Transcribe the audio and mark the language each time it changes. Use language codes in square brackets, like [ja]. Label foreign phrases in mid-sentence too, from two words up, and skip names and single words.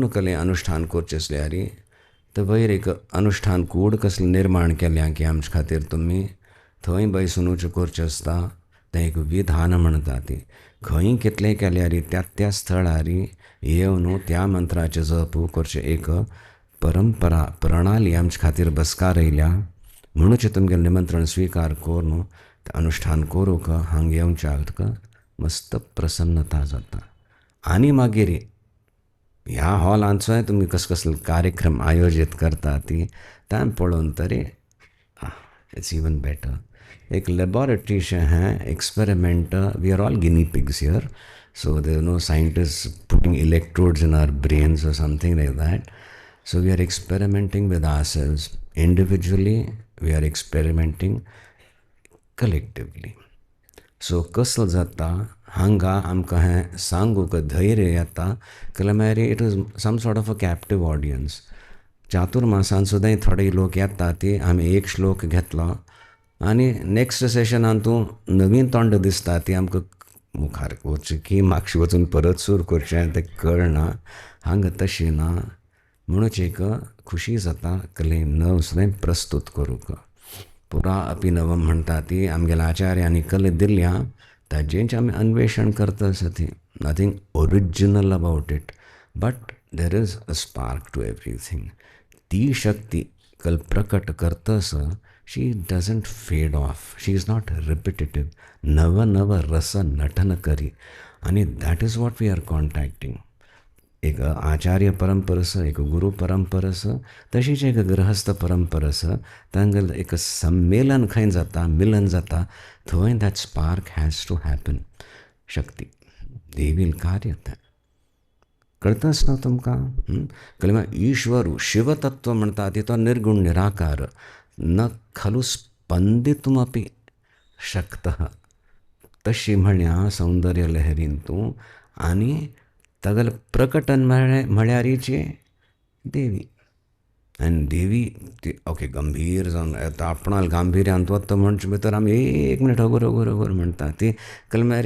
[kok] कले अनुष्ठान करचें असल्यार तर वयर एक अनुष्ठान कूड कसलें निर्माण केल्या की आमचे खातीर तुमी थंय बसूनूच करचें आसता तें एक विधान म्हणटा ती खंय कितलें केल्यार त्या स्थळार येवन त्या मंत्राचें जप करचें एक परंपरा प्रणाली आमचे खातीर बसकार येयल्या म्हणूच तुमगेलें निमंत्रण स्वीकार करून तें अनुष्ठान करूंक हांगा येवच्याक मस्त प्रसन्नता जाता। आनी मागीर ह्या हॉलांचोय तुमी कसले कार्यक्रम आयोजीत करता ती तें पळोवन तरी [en] it's even better. [kok] एक लॅबॉरेटरीशें हें एक्सपेरिमेंट [en] we are all guinea pigs here so there no scientist putting electrodes in our brains or something like that so we are experimenting with ourselves individually we are experimenting collectively. [kok] सो कसो जाता हांगा आमकां हें सांगूक धैर्य येता जाल्यार [en] it is some sort of a captive audience. [kok] चातुर्मासान सुद्दां थोडे लोक येता ती आमी एक श्लोक घेतलो आनी नेक्स्ट सेशनान तूं नवीन तोंड दिसता ती आमकां मुखार वचचें की म्हाका वचून परत सूर करचें तें कळना। हांगा तशें ना म्हणूच एक खुशी जाता कले नव सुद्दां प्रस्तूत करूंक। [sa] पुरा अपि नवम [kok] म्हणटा ती आमगेल्या आचार्यांनी कले दिल्या ताजेंच आमी अन्वेषण करता आसा [en] nothing original about it but there is a spark to everything. [kok] ती शक्ती कल प्रकट करतस [en] she doesn't fade off she is not repetitive [kok] नव नव रस नटन करी आनी [en] that is what we are contacting. [kok] एक आचार्य परंपरा आसा एक गुरू परंपरा आसा तशीच एक गृहस्थ परंपरा आसा तांगेल एक सम्मेलन खंय जाता मिलन जाता थंय [en] that spark has to happen. [kok] शक्ती देवील कार्य तें कळताच ना तुमकां कळ्ळें। ईश्वर शिवतत्व म्हणटा ती तो निर्गुण निराकार [sa] न खलु स्पंदितुमपि शक्तः [kok] तशी म्हळ्या सौंदर्य लहरीन तूं आनी तागेलें प्रकटन म्हळ्यारीची देवी आनी देवी ती ओके गंभीर जावन येता आपणाल गांभीर्यान वता म्हणचे भितर आमी एक मिनीट अगोर अगोर अगोर म्हणटा ती कळ्ळें।